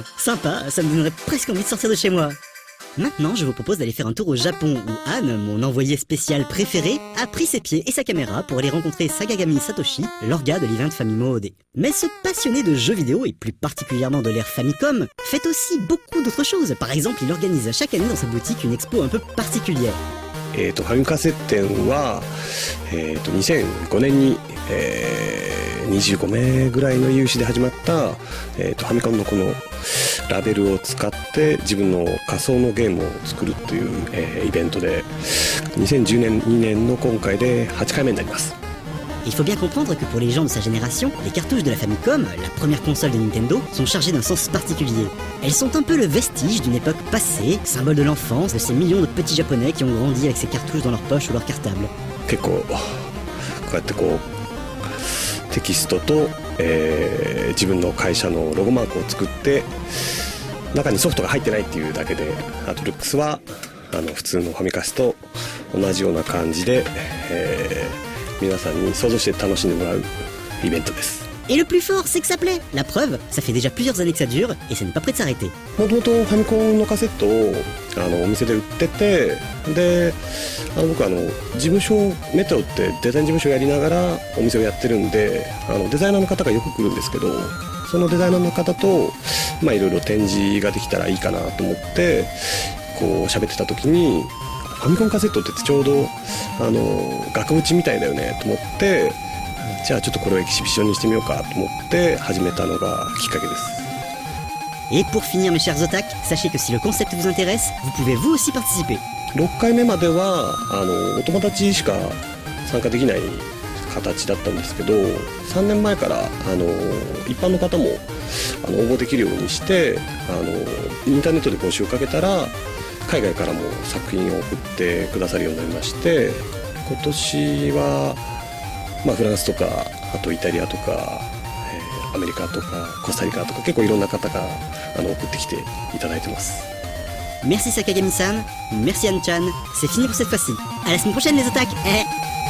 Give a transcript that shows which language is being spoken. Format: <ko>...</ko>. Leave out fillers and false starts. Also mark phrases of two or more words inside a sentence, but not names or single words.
<fr>Sympa, ça me donnerait presque envie de sortir de chez moi. Maintenant, je vous propose d'aller faire un tour au Japon où Anne, mon envoyé spécial préféré, a pris ses pieds et sa caméra pour aller rencontrer Sagagami Satoshi, l'orga de l'event Famimo OD. Mais ce passionné de jeux vidéo, et plus particulièrement de l'ère Famicom, fait aussi beaucoup d'autres choses. Par exemple, il organise chaque année dans sa boutique une expo un peu particulière.</fr> <ja>ファミカセ展は、2005年に、25名ぐらいの有志で始まった、ファミコンのこのラベルを使って自分の仮想のゲームを作るという、イベントで2010年2年の今回で8回目になります。</ja> <fr>Il faut bien comprendre que pour les gens de sa génération, les cartouches de la Famicom, la première console de Nintendo, sont chargées d'un sens particulier. Elles sont un peu le vestige d'une époque passée, symbole de l'enfance de ces millions de petits japonais qui ont grandi avec ces cartouches dans leur poche ou leur cartable.</fr> <ja>結構こうやってこうテキストと、自分の会社のロゴマークを作って中にソフトが入ってないっていうだけで、あとルックスは普通のファミカスと同じような感じで、皆さんに想像して楽しんでもらうイベントです。</ja> <fr>Et le plus fort, c'est que ça plaît. La preuve, ça fait déjà plusieurs années que ça dure et ça n'est pas prêt de s'arrêter.</fr> <ja>もともとファミコンのカセットをお店で売ってて、で僕事務所メトロってデザイン事務所やりながらお店をやってるんで、デザイナーの方がよく来るんですけど、そのデザイナーの方といろいろ展示ができたらいいかなと思ってこう喋ってた時に、ファミコンカセットってちょうど額縁みたいだよねと思って、じゃあちょっとこれをエキシビションにしてみようかと思って始めたのがきっかけです。</ja> <fr>Et pour finir mes chers otak, sachez que si le concept vous intéresse, vous pouvez vous aussi participer.</fr> <ja>6 回目まではお友達しか参加できない形だったんですけど、3年前から一般の方も応募できるようにして、インターネットで募集をかけたら海外からも作品を送ってくださるようになりまして、今年は、フランスとかあとイタリアとか、アメリカとかコスタリカとか結構いろんな方が送ってきていただいてます。</ja> <fr>Merci Sakagami-san, merci Anne-chan, c'est fini pour cette fois-ci. À la semaine prochaine les otak.</fr>